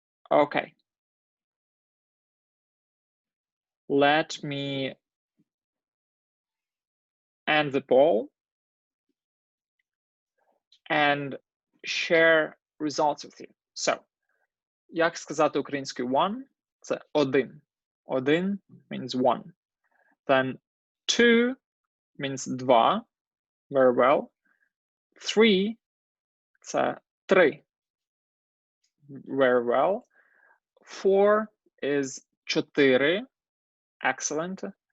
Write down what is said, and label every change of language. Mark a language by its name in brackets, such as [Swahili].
[English] Okay. Let me end the poll and share results with you. So, [Ukrainian] як сказати українською one? Це один. [English] Один means one. Then 2 means два. Very well. 3 [Ukrainian] це три. [English] Very well. 4 is 4. Excellent.